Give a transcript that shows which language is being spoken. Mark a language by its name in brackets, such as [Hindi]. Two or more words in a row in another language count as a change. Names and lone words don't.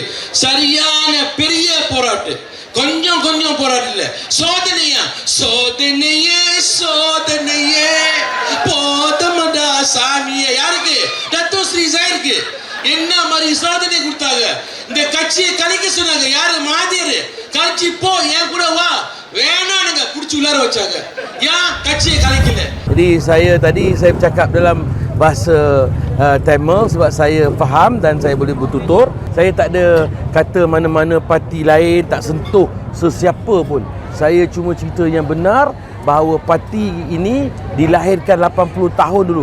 [Tamil] சரியான பெரிய போராட்டம், கொஞ்சம் போராட்டம் இல்ல, சோதனையே போதமடா சாமியே. யாருக்கு? டத்தோ ஸ்ரீ ஜாயிருக்கு. என்ன மாதிரி சாதனை கொடுத்தாங்க. இந்த கட்சியை கலைக்க சொன்னாங்க. யாரு? மாதியர். கட்சி போ, என் கூட வா. வேணானுங்க, புடிச்சு உள்ளார வச்சாங்க. ஏன் கட்சியை கலைக்கல? [Malay] Jadi saya bercakap dalam bahasa Tamil sebab saya faham dan saya boleh bertutur. Saya tak ada kata mana-mana parti lain, tak sentuh sesiapa pun. Saya cuma cerita yang benar bahawa parti ini dilahirkan 80 tahun dulu.